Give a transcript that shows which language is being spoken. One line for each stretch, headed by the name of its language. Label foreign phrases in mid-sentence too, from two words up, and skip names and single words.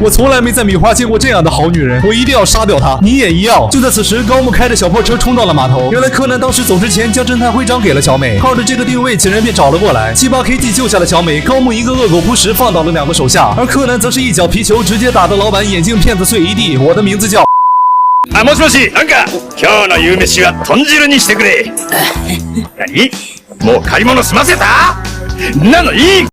Chinese: 我从来没在米花见过这样的好女人，我一定要杀掉她！你也一样。就在此时，高木开着小破车冲到了码头。原来柯南当时走之前将侦探徽章给了小美，靠着这个定位，警人便找了过来。78KG 救下了小美，高木一个恶狗扑食放倒了2个手下，而柯南则是一脚皮球直接打得老板眼镜片子碎一地。我的名字叫……
Japanese: もしもし、なんか今日の夕飯は豚汁にしてくれ。何？もう買い物済ませた？なのいい。